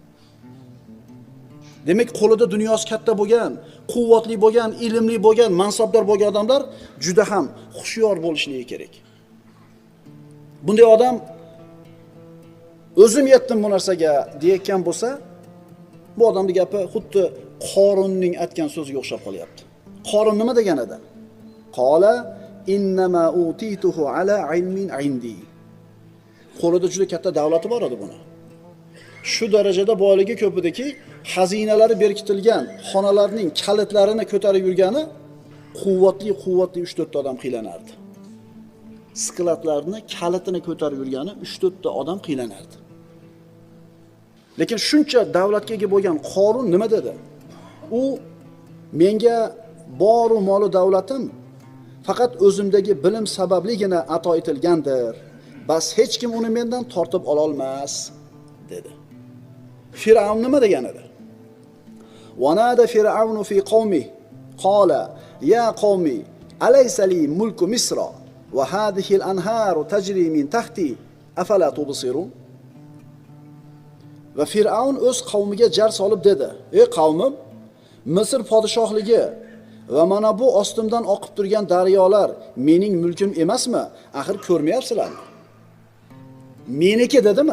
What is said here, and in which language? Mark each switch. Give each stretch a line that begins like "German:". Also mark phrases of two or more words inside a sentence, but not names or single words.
Uzbek: Demak, qo'lida dunyosi katta bo'lgan, quvvatli bo'lgan, ilmli bo'lgan, mansabdor bo'lgan odamlar juda ham xushyor bo'lishligi kerak. Bunday odam o'zim yetdim bu narsaga deyotgan bo'lsa, bu odamning gapi xuddi Qorunning aytgan so'ziga o'xshab qolyapti. Qorun nima degan edi?
Arabic: قال إنما أوتيته على علم عندي.
Uzbek: Qo'lida juda katta davlati bor edi buni. Shu darajada boyligi ko'p ediki, xazinalari berkitilgan xonalarning kalitlarini ko'tarib yurgani quvvatli 3-4 ta odam qiylanardi. Skladlarni kalitini ko'tarib yurgani 3-4 ta odam qiylanardi. Lekin shuncha davlatga ega bo'lgan Qorun nima dedi? U menga boru moli davlatim faqat o'zimdagi bilim sababligina ato etilgandir. Bas hech kim uni mendan tortib ola olmas, dedi. Fir'avn nima degan edi?
Arabic: ونادى فرعون في قومه قال يا قوم أليس لي ملك مصر وهذه الأنهار تجري من تحتي أفلا تبصرون.
Uzbek: Va Fir'avn o'z qavmiga jar solib dedi: "Ey qavmim, Misr podshohligi va mana bu ostimdan oqib turgan daryolar mening mulkim emasmi? Axir ko'rmayapsizlarmi?" Meniki dedimi?